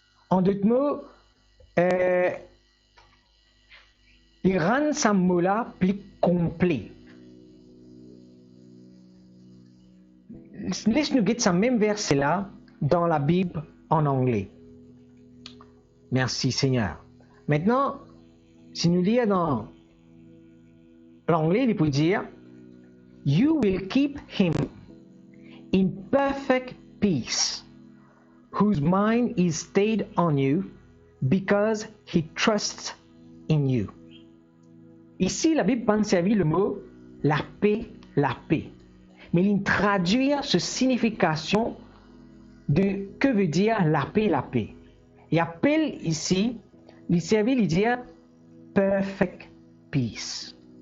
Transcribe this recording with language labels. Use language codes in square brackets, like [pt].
[fr] En d'autres mots, il rend ce mot-là plus complet. Laisse-nous guetter ce même verset-là dans la Bible en anglais. Merci Seigneur. Maintenant, si nous lisons dans l'anglais, il peut dire [en] You will keep him in perfect peace, whose mind is stayed on you, because he trusts in you. [fr] Ici, la Bible peut servir le mot la paix. Mais il traduit cette signification de que veut dire la paix. Il appelle ici, il servit, il dit [en] perfect peace.